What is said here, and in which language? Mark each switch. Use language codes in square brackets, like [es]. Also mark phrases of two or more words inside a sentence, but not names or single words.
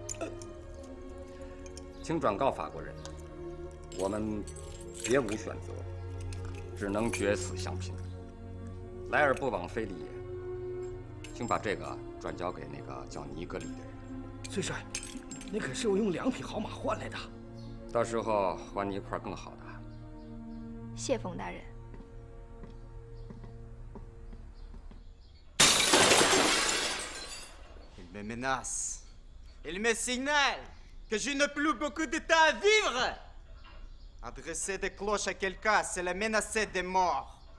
[zh] 请转告法国人，我们别无选择，只能决死相拼。来而不往非礼也。请把这个转交给那个叫尼格里的人。崔帅，那可是我用2匹好马换来的，到时候还你一块更好的。谢冯大人。 [fr] Il me menace. Il me signale que je n'ai plus beaucoup de temps à vivre. Adresser des cloches à quelqu'un, c'est le menacer de mort.